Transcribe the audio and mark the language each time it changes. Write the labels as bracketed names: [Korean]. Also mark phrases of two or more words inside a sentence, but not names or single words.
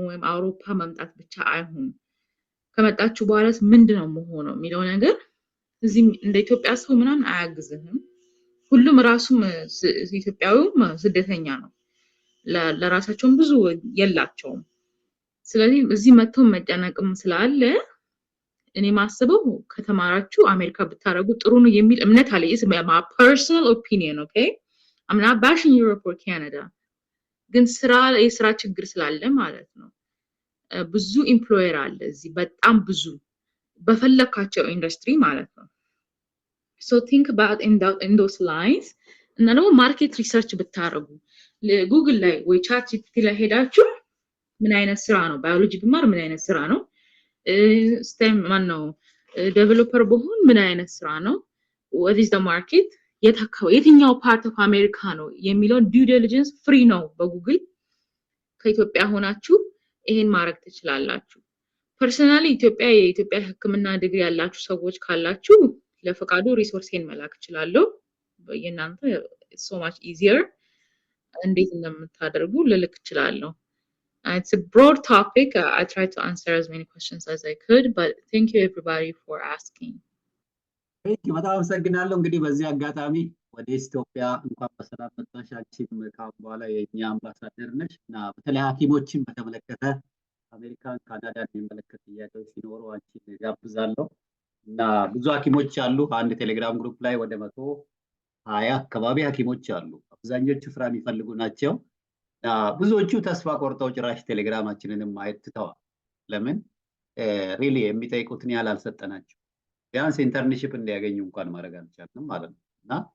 [Amharic] ወይም አውሮፓ መምጣት ብቻ አይሆን፣ ከመጣችሁ በኋላስ ምንድነው መሆነው የሚለው ነገር እዚህ እንደ ኢትዮጵያ ሰው ምናምን አያግዝህም። ሁሉም ራሱም ኢትዮጵያዊውም ስደተኛ ነው፣ ለራሳቸውም ብዙ የላቸውም። ስለዚህ እዚህ መጥተው መጨነቅም ስላለ እኔ ማስበው ከተማራችሁ አሜሪካ ብታረጉ ጥሩ ነው የሚል እምነት አለ። [English] is my personal opinion, okay? I'm not bashing Europe or Canada. [Amharic] ግን የስራ ችግር ስላለ ማለት ነው። ብዙ ኤምፕሎየር አለ እዚህ በጣም ብዙ በፈለካቸው ኢንዱስትሪ ማለት ነው። [English] so think about in those lines [Amharic] እና ደግሞ [English] market research [Amharic] ብታረጉ ጉግል ላይ ወይ ቻት ጂፒቲ ላይ ሄዳችሁ ምን አይነት ስራ ነው ባዮሎጂ ብማር ምን አይነት ስራ ነው ስቴም ማን ነው ዴቨሎፐር በሆን ምን አይነት ስራ ነው [English] what is the market [Amharic] የትኛው [English] part of America [Amharic] ነው የሚለውን [English] due diligence [Amharic] ፍሪ ነው በጉግል ከኢትዮጵያ ሆናችሁ ይሄን ማድረግ ትችላላችሁ። ፐርሰናሊ የኢትዮጵያ ሕክምና ዲግሪ ያላችሁ ሰዎች ካላችሁ ለፈቃዱ ሪሶርሴን መላክ እችላለሁ። የእናንተ [English] so much easier [Amharic] እንዴት እንደምታደርጉ ልልክ እችላለሁ። [English] It's a broad topic. I tried to answer as many questions as I could, but thank you everybody for asking. [Amharic] በጣም አመሰግናለሁ። እንግዲህ በዚህ አጋጣሚ ወደ ኢትዮጵያ እንኳን በሰላም መጣሽ። አንቺም ካሁን በኋላ የኛ አምባሳደር ነሽ እና በተለይ ሐኪሞችን በተመለከተ አሜሪካን፣ ካናዳን የሚመለከት ጥያቄዎች ሲኖሩ አንቺን ጋብዛለሁ እና ብዙ ሐኪሞች አሉ። አንድ [English] Telegram group [Amharic] ላይ ወደ 120 አካባቢ ሐኪሞች አሉ። አብዛኞቹ ስራ የሚፈልጉ ናቸው። ብዙዎቹ ተስፋ ቆርጠው ጭራሽ ቴሌግራማችንንም ማየት ትተዋል። ለምን ሪሊ የሚጠይቁትን ያህል አልሰጠናቸው። ቢያንስ ኢንተርንሺፕ እንዲያገኙ እንኳን ማድረግ አልቻልንም ማለት ነው እና